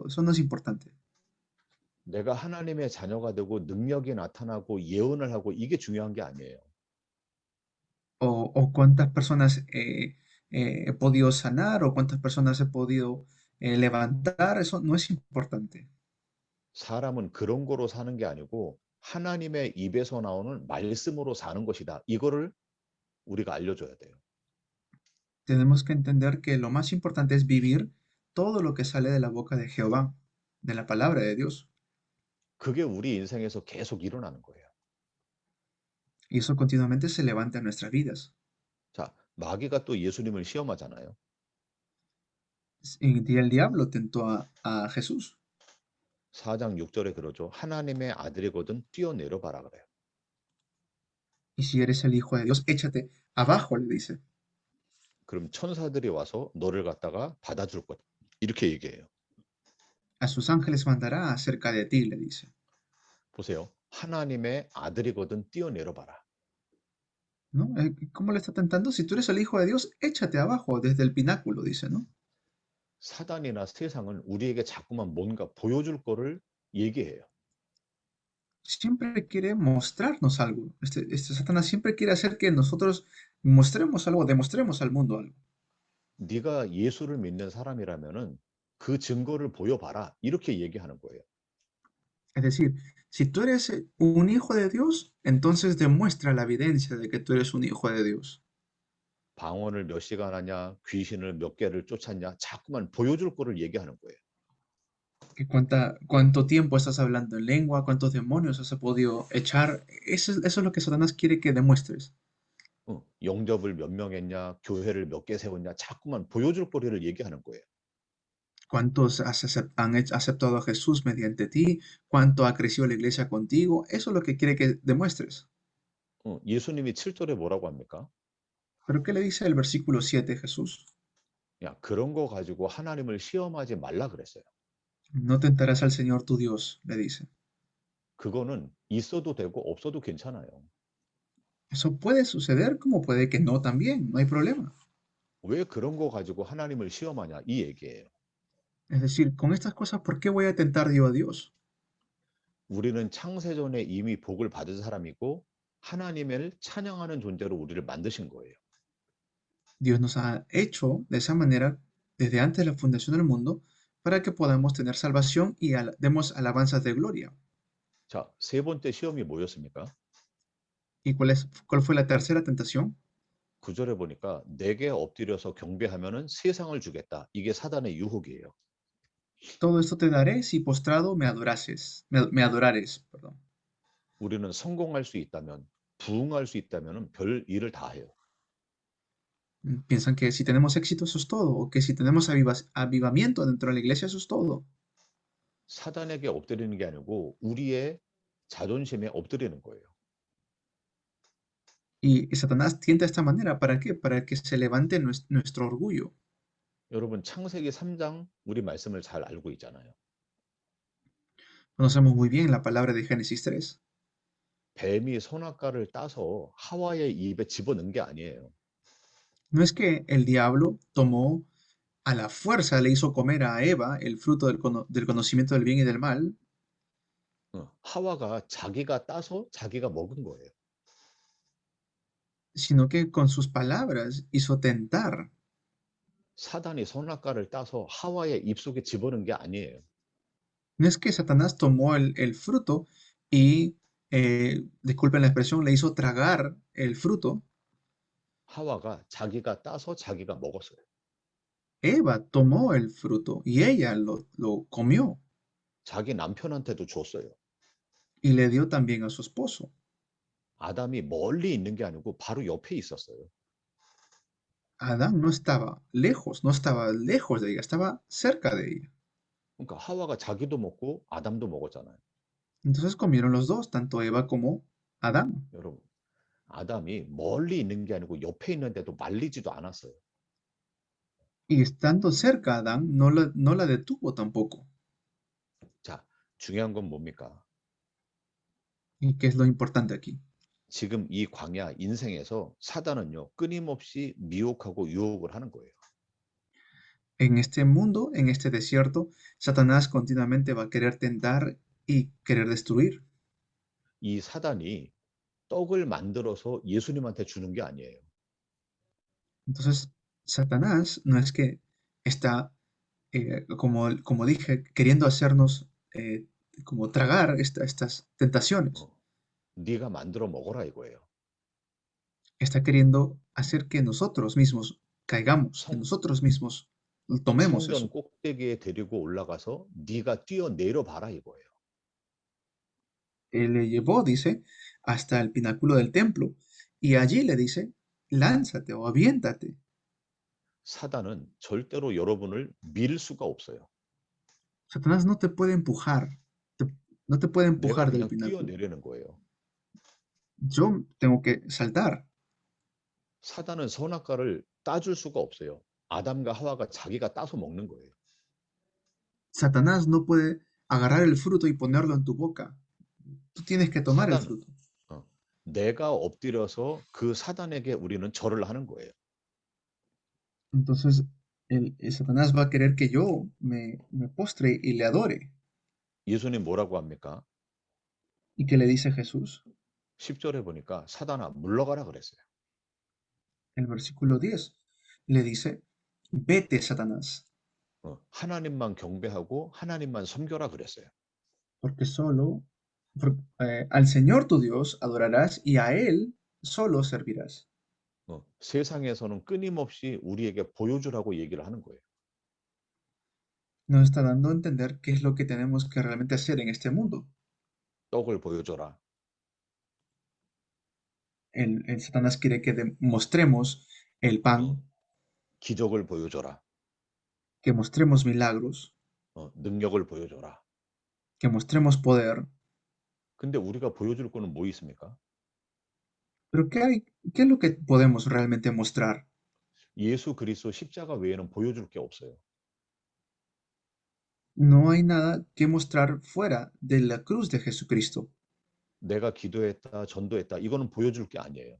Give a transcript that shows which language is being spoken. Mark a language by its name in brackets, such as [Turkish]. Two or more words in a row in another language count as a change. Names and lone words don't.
[Spanish] Eso no es importante. [Korean] 내가 하나님의 자녀가 되고 능력이 나타나고 예언을 하고 이게 중요한 게 아니에요. [Spanish] O cuántas personas he podido sanar o cuántas personas he podido levantar. Eso no es importante. [Korean] 사람은 그런 거로 사는 게 아니고 하나님의 입에서 나오는 말씀으로 사는 것이다. 이거를 우리가 알려줘야 돼요. [Spanish] Tenemos que entender que lo más importante es vivir todo lo que sale de la boca de Jehová, de la palabra de Dios. [Korean] 그게 우리 인생에서 계속 일어나는 거예요. [Spanish] Y eso continuamente se levanta en nuestras vidas. [Korean] 자, 마귀가 또 예수님을 시험하잖아요. [Spanish] Y el diablo tentó a Jesús. [Korean] 4장 6절에 그러죠. 하나님의 아들이거든 뛰어내려 봐라 그래요. [Spanish] Y si eres el hijo de Dios, échate abajo, le dice. [Korean] 그럼 천사들이 와서 너를 갖다가 받아줄 거다. 이렇게 얘기해요. [Spanish] A sus ángeles mandará acerca de ti, le dice. [Korean] 보세요. 하나님의 아들이거든 뛰어내려 봐라. [Spanish] ¿No? ¿Cómo le está tentando? Si tú eres el hijo de Dios, échate abajo desde el pináculo, dice, ¿no? [Korean] 사단이나 세상은 우리에게 자꾸만 뭔가 보여줄 거를 얘기해요. [Spanish] Siempre quiere mostrarnos algo. Este Satanás siempre quiere hacer que nosotros mostremos algo, demostremos al mundo algo. [Korean] 네가 예수를 믿는 사람이라면은 그 증거를 보여봐라. 이렇게 얘기하는 거예요. [Spanish] Es decir, si tú eres un hijo de Dios, entonces demuestra la evidencia de que tú eres un hijo de Dios. [Korean] 방언을 몇 시간 하냐, 귀신을 몇 개를 쫓았냐, 자꾸만 보여줄 거를 얘기하는 거예요. [Spanish] Que cuánto tiempo estás hablando en lengua, cuántos demonios has podido echar. Eso es lo que Satanás quiere que demuestres. [Korean] 영접을 몇 명 했냐, 교회를 몇 개 세웠냐, 자꾸만 보여줄 거리를 얘기하는 거예요. [Spanish] ¿Cuántos han aceptado a Jesús mediante ti? ¿Cuánto ha crecido la iglesia contigo? Eso es lo que quiere que demuestres. [Korean] 예수님이 7절에 뭐라고 합니까? [Spanish] ¿Pero qué le dice el versículo 7 Jesús? [Korean] 야, 그런 거 가지고 하나님을 시험하지 말라 그랬어요. [Spanish] No tentarás al Señor tu Dios, le dice. [Korean] 그거는 있어도 되고 없어도 괜찮아요. [Spanish] Eso puede suceder como puede que no también, no hay problema. [Korean] 왜 그런 거 가지고 하나님을 시험하냐 이 얘기예요. [Spanish] Es decir, con estas cosas, ¿por qué voy a tentar yo a Dios? [Korean] 우리는 창세전에 이미 복을 받은 사람이고 하나님을 찬양하는 존재로 우리를 만드신 거예요. [Spanish] Dios nos ha hecho de esa manera desde antes de la fundación del mundo para que podamos tener salvación y demos alabanzas de gloria. [Korean] 자, 세 번째 시험이 뭐였습니까? [Spanish] ¿Y cuál fue la tercera tentación? [Korean] 9절에 보니까 내게 엎드려서 경배하면은 세상을 주겠다. 이게 사단의 유혹이에요. [Spanish] Todo esto te daré si postrado me adorares. Perdón. [Korean] 우리는 성공할 수 있다면, 부흥할 수 있다면은 별 일을 다 해요. [Spanish] Piensan que si tenemos éxito eso es todo, o que si tenemos avivamiento dentro de la iglesia eso es todo. [Korean] 사단에게 엎드리는 게 아니고 우리의 자존심에 엎드리는 거예요. [Spanish] Y Satanás tienta de esta manera, ¿para qué? Para que se levante nuestro orgullo. [Korean] 여러분 창세기 3장 우리 말씀을 잘 알고 있잖아요. [Spanish] Conocemos muy bien la palabra de Génesis 3. [Korean] 뱀이 선악과를 따서 하와의 입에 집어넣은 게 아니에요. [Spanish] No es que el diablo tomó a la fuerza, le hizo comer a Eva el fruto del conocimiento del bien y del mal, [Korean] 하와가 자기가 따서 자기가 먹은 거예요. [Spanish] sino que con sus palabras hizo tentar. [Korean] 사단이 선악과를 따서 하와의 입속에 집어넣은 게 아니에요. [Spanish] No es que Satanás tomó el fruto y, disculpen la expresión, le hizo tragar el fruto. [Korean] 하와가 자기가 따서 자기가 먹었어요. [Spanish] Eva tomó el fruto y ella lo comió [Korean] 자기 남편한테도 줬어요. [Spanish] y le dio también a su esposo. [Korean] 아담이 멀리 있는 게 아니고 바로 옆에 있었어요. [Spanish] Adán no estaba lejos de ella, estaba cerca de ella. [Korean] 그러니까 하와가 자기도 먹고 아담도 먹었잖아요. [Spanish] Entonces comieron los dos, tanto Eva como Adán. [Korean] 여러분, 아담이 멀리 있는 게 아니고 옆에 있는데도 말리지도 않았어요. [Spanish] Y estando cerca Adán, no la detuvo tampoco. [Korean] 자, 중요한 건 뭡니까? [Spanish] ¿Y qué es lo importante aquí? [Korean] 지금 이 광야 인생에서 사단은요, 끊임없이 미혹하고 유혹을 하는 거예요. [Spanish] En este mundo, en este desierto, Satanás continuamente va a querer tentar y querer destruir. [Korean] 이 사단이 떡을 만들어서 예수님한테 주는 게 아니에요. [Spanish] Entonces, Satanás no es que está, como dije, queriendo hacernos como tragar estas tentaciones. [Korean] 어, 네가 만들어 먹어라 이거예요. [Spanish] Está queriendo hacer que nosotros mismos caigamos, que [Korean] 성, [Spanish] nosotros mismos tomemos [Korean] 성전 [Spanish] eso. [Korean] 꼭대기에 데리고 올라가서 네가 뛰어내려 봐라 이거예요. [Spanish] Él le llevó, dice, hasta el pináculo del templo y allí le dice, lánzate o aviéntate. [Korean] 사단은 절대로 여러분을 밀 수가 없어요. [Spanish] Satanás no te puede empujar, no te puede [Korean] 내가 [Spanish] empujar del [Korean] 그냥 [Spanish] pináculo. [Korean] 뛰어내리는 거예요. [Spanish] Yo tengo que saltar. [Korean] 사단은 선악과를 따줄 수가 없어요. 아담과 하와가 자기가 따서 먹는 거예요. [Spanish] Satanás no puede agarrar el fruto y ponerlo en tu boca. Tú tienes que tomar el [Korean] 사단은 [Spanish] fruto. [Korean] 내가 엎드려서 그 사단에게 우리는 절을 하는 거예요. [Spanish] Entonces, el Satanás va a querer que yo me postre y le adore. [Korean] 예수님 뭐라고 합니까? [Spanish] ¿Y qué le dice Jesús? [Korean] 10절에 보니까 사단아 물러가라 그랬어요. [Spanish] El versículo 10 le dice, vete, Satanás, [Korean] 하나님만 경배하고 하나님만 섬겨라 그랬어요. [Spanish] porque al Señor tu Dios adorarás y a Él solo servirás. [Korean] 세상에서는 끊임없이 우리에게 보여주라고 얘기를 하는 거예요. [Spanish] Nos está dando a entender qué es lo que tenemos que realmente hacer en este mundo. [Korean] 떡을 보여줘라. [Spanish] El Satanás quiere que mostremos el pan, [Korean] 기적을 보여줘라. [Spanish] que mostremos milagros, [Korean] 능력을 보여줘라. [Spanish] que mostremos poder. [Korean] 근데 우리가 보여줄 거는 뭐 있습니까? [Spanish] Pero ¿qué es lo que podemos realmente mostrar? [Korean] 예수 그리스도 십자가 외에는 보여줄 게 없어요. [Spanish] No hay nada que mostrar fuera de la cruz de Jesucristo. [Korean] 내가 기도했다, 전도했다. 이거는 보여줄 게 아니에요.